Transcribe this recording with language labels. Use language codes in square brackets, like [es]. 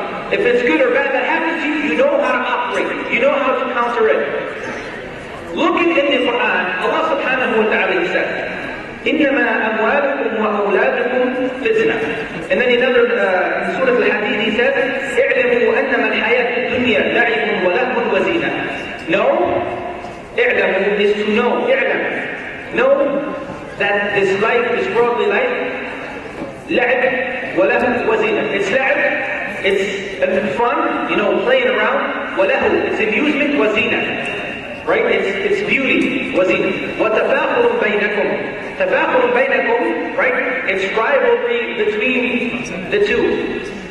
[en] If it's good or bad that happens to you, you know how to operate. You know how to counter it. Looking in the Quran, Allah subhanahu wa ta'ala says, [ar] إنما أموالكم وأولادكم فتنة. [en] And then another in Surah Al-Hadid he says, [ar] اعلموا أنما الحياة الدنيا لعب ولهو وزينة. [en] Know, اعلموا is to know, اعلم. Know that this life, this worldly life, [ar] لعب ولهو وزينة. [en] It's لعب, it's fun, playing around. وله, it's amusement, وزينة. Right? It's beauty, وزينة. [ar] وتفاخر بينكم. تفاخر بينكم, right? [en] It's rivalry between the two.